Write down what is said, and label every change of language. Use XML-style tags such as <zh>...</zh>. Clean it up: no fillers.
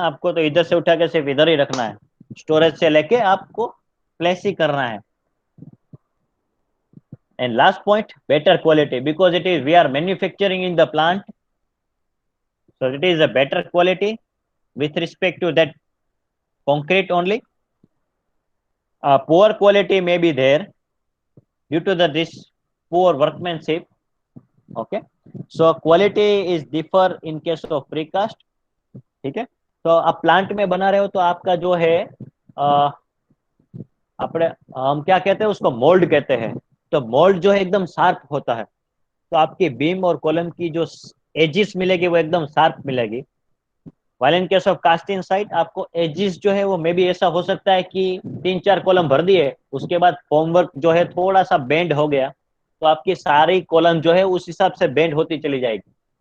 <hi>आपको तो इधर से उठा के सिर्फ इधर ही रखना है, स्टोरेज से लेके आपको प्लेस ही करना है।</hi> <en>And last point, better quality, because it is we are manufacturing in the plant, so it is a better quality with respect to that concrete only. Poor quality may be there due to this poor workmanship, okay, so quality is differ in case of precast, ठीक है।</en> <hi>तो आप plant में बना रहे हो तो आपका जो है अपने हम क्या कहते हैं उसको, मोल्ड कहते हैं, तो मोल्ड जो है एकदम शार्प होता है, तो आपकी बीम और कॉलम की जो एजिस मिलेगी वो एकदम शार्प मिलेगी।</hi> <en>while in case of casting site</en> <hi>आपको एजिस जो है वो मे बी ऐसा हो सकता है कि 3-4 कॉलम भर दिए, उसके बाद फॉर्मवर्क जो है थोड़ा सा बेंड हो गया, तो आपकी सारी कॉलम जो है उस हिसाब से बेंड होती चली जाएगी।</hi>